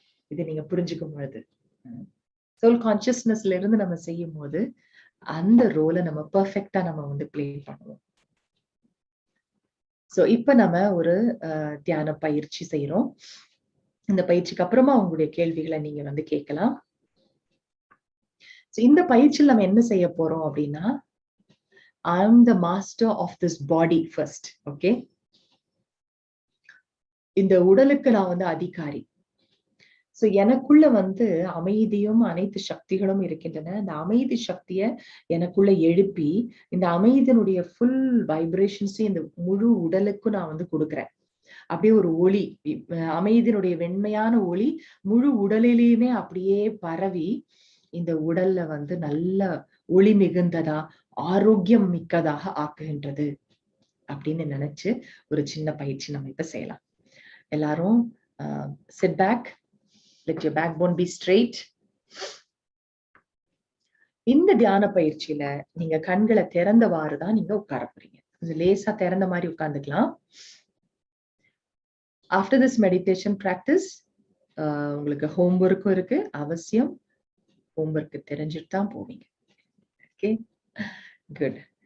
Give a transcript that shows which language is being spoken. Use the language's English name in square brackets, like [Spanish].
[Tamil] இது நீங்க புரிஞ்சுக்கும் பொழுது சோல் கான்சியஸ்னஸ்ல இருந்து நம்ம செய்யும் போது அந்த ரோலை நம்ம பெர்ஃபெக்டா நம்ம வந்து பிளே பண்ணுவோம். சோ இப்ப நம்ம ஒரு தியான பயிற்சி செய்யறோம். இந்த பயிற்சிக்கு அப்புறமா உங்களுடைய கேள்விகளை நீங்க வந்து கேட்கலாம். இந்த பயிற்சியில் நம்ம என்ன செய்ய போறோம் அப்படின்னா, [English] I am the master of this body first. [Tamil] Okay, இந்த உடலுக்கு நான் வந்து அதிகாரி. சோ எனக்குள்ள வந்து அமைதியும் அனைத்து சக்திகளும் இருக்கின்றன. இந்த அமைதி சக்திய எனக்குள்ள எழுப்பி இந்த அமைதியினுடைய ஃபுல் வைப்ரேஷன்ஸையும் இந்த முழு உடலுக்கும் நான் வந்து கொடுக்குறேன். அப்படியே ஒரு ஒளி, அமைதியினுடைய வெண்மையான ஒளி முழு உடலிலேயுமே அப்படியே பரவி இந்த உடல்ல வந்து நல்ல ஒளி மிகுந்ததா, ஆரோக்கியம் மிக்கதாக ஆக்குகின்றது அப்படின்னு நினைச்சு ஒரு சின்ன பயிற்சி நம்ம இப்ப செய்யலாம். எல்லாரும் [English] sit back, let your backbone be straight. [Tamil] இந்த தியான பயிற்சியில நீங்க கண்களை திறந்தவாறு தான் நீங்க உட்கார போறீங்க. கொஞ்சம் லேசா திறந்த மாதிரி உட்கார்ந்துக்கலாம். [English] After this meditation practice, [Tamil] உங்களுக்கு ஹோம்ஒர்க்கும் இருக்கு. அவசியம் ஹோம்ஒர்க் தெரிஞ்சுட்டு தான் போவீங்க. Okay, good.